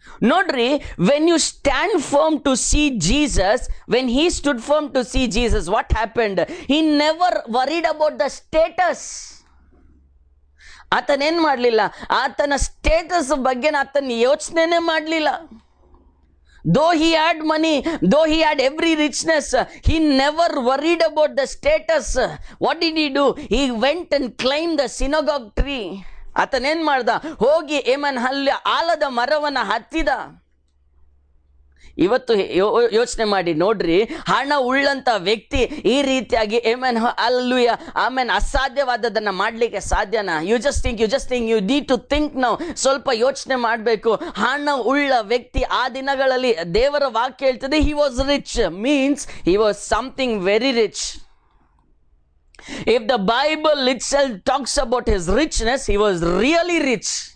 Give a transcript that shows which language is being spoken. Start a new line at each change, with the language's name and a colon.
English: ನೋಡ್ರಿ, when you stand firm to see Jesus, when he stood firm to see Jesus, what happened? He never worried about the status.
Kannada: ಆತನೇನು ಮಾಡಲಿಲ್ಲ, ಆತನ status ಬಗ್ಗೆ ಆತನ ಯೋಚನೆನೇ ಮಾಡಲಿಲ್ಲ.
English: Though he had money, though he had every richness, he never worried about the status. What did he do? He went and climbed the synagogue tree.
Kannada: ಆತನೇನು ಮಾಡ್ದ? ಹೋಗಿ ಅಲ್ಲಿ ಆಲದ ಮರವನ್ನು ಹತ್ತಿದ. ಇವತ್ತು ಯೋಚನೆ ಮಾಡಿ ನೋಡ್ರಿ, ಹಣ ಉಳ್ಳಂತ ವ್ಯಕ್ತಿ ಈ ರೀತಿಯಾಗಿ ಅಲ್ಲೂಯ ಅಸಾಧ್ಯವಾದದನ್ನು ಮಾಡಲಿಕ್ಕೆ ಸಾಧ್ಯನಾ?
English: You just think you need to think now.
Kannada: ಸ್ವಲ್ಪ ಯೋಚನೆ ಮಾಡಬೇಕು. ಹಣ ಉಳ್ಳ ವ್ಯಕ್ತಿ ಆ ದಿನಗಳಲ್ಲಿ ದೇವರ ವಾಕ್ಯ ಹೇಳ್ತದೆ
English: He was rich, means he was something very rich. If the Bible itself talks about his richness, he was really rich.